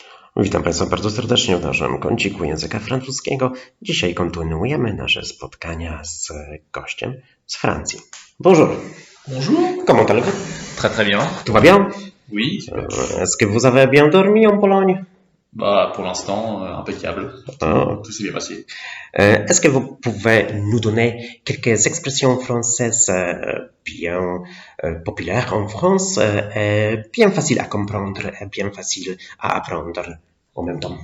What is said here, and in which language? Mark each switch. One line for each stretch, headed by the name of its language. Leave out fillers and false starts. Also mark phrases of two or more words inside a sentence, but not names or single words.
Polish: Witam Państwa bardzo serdecznie w naszym kąciku języka francuskiego. Dzisiaj kontynuujemy nasze spotkania z gościem z Francji.
French: Bonjour. Bonjour. Comment allez-vous? Très très bien. Tout va bien? Oui. Est-ce que vous avez bien dormi en Pologne? Bah, pour l'instant, impeccable. Tout s'est bien passé. Est-ce que vous pouvez nous donner quelques expressions françaises bien populaires en France, bien faciles à comprendre et bien faciles à apprendre en même temps?